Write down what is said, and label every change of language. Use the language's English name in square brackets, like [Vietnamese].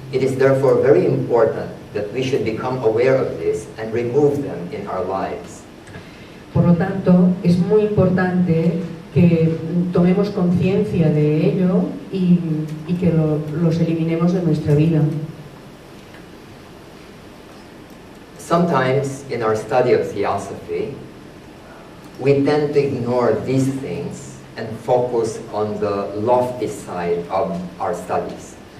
[English] It is therefore very important that we should become aware of this and remove them in our lives. [Spanish] Por lo tanto, es muy importante que tomemos conciencia de ello y que los eliminemos de nuestra vida. [English] Sometimes in our study of theosophy, we tend to ignore these things and focus on the lofty side of our studies.